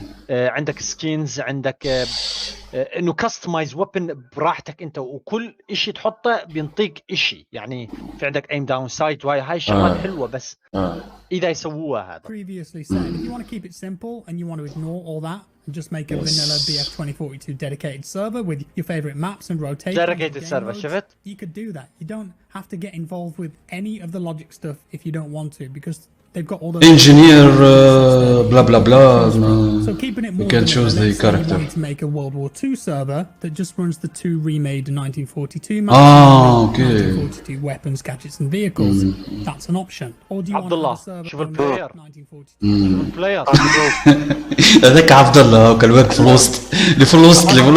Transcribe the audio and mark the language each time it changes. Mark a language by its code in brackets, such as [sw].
[ar] عندك سكينز، عندك انه كاستمايز ويبن براحتك انت، وكل شيء تحطه بينطيك شيء، يعني في عندك ايم داون سايت وهاي الشغلات حلوه، بس اذا يسووها هذا. [en] Previously said, if you want to keep it simple and you want to ignore all that and just make a vanilla BF2042 dedicated server with your favorite maps and rotation. Dedicated server, [ar] شفت؟ [en] You could do that. You don't have to get involved with any of the logic stuff if you don't want to, because they've got all those engineer blah blah blah. So keeping it more, you can choose the character. You to make a World War II server that just runs the two remade 1942 maps. Okay. 1942 weapons, gadgets, and vehicles. That's an option. Or do you want to have a server [ar] شوف البلاير. [en] 1942? [ar] البلاير. هذاك عبد الله كان واقف في الوسط اللي في الوسط